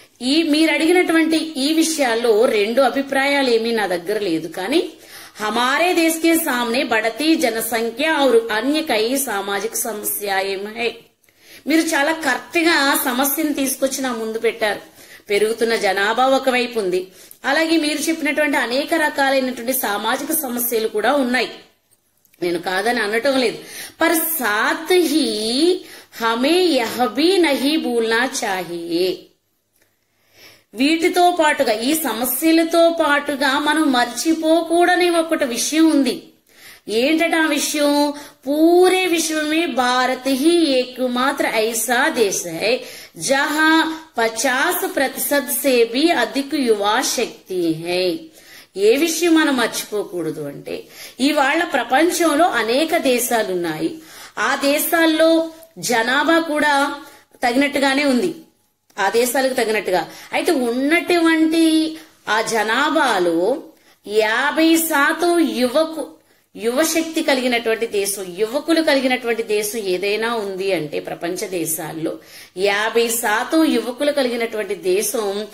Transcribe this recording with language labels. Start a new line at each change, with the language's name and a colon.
Telugu: ఈ మీరు అడిగినటువంటి ఈ విషయాల్లో రెండు అభిప్రాయాలు ఏమీ నా దగ్గర లేదు, కానీ
Hindi: हमारे देश के सामने बढ़ती जनसंख्या और अन्य कई सामाजिक समस्याएं हैं.
Telugu: మీరు చాలా కరెక్ట్ గా సమస్యను తీసుకొచ్చి నా ముందు పెట్టారు. పెరుగుతున్న జనాభా ఒకవైపు ఉంది, అలాగే మీరు చెప్పినటువంటి అనేక రకాలైనటువంటి సామాజిక సమస్యలు కూడా ఉన్నాయి. నేను కాదని అనటం లేదు.
Hindi: पर साथ ही हमें यह भी नहीं भूलना चाहिए.
Telugu: వీటితో పాటుగా ఈ సమస్యలతో పాటుగా మనం మర్చిపోకూడని ఒకటి విషయం ఉంది. ఏంటట ఆ విషయం?
Hindi: పూరే విశ్వ में भारत ही एकमात्र ऐसा देश है जहां 50% से भी अधिक युवा शक्ति है.
Telugu: ఏ విషయం మనం మర్చిపోకూడదు అంటే ఇవాళ ప్రపంచంలో అనేక దేశాలున్నాయి, ఆ దేశాల్లో జనాభా కూడా తగినట్టుగానే ఉంది, ఆ దేశాలకు తగినట్టుగా. అయితే ఉన్నటువంటి ఆ జనాభాలో 50% యువశక్తి కలిగినటువంటి దేశం, యువకులు కలిగినటువంటి దేశం ఏదైనా ఉంది అంటే ప్రపంచ దేశాల్లో 50% యువకులు కలిగినటువంటి దేశం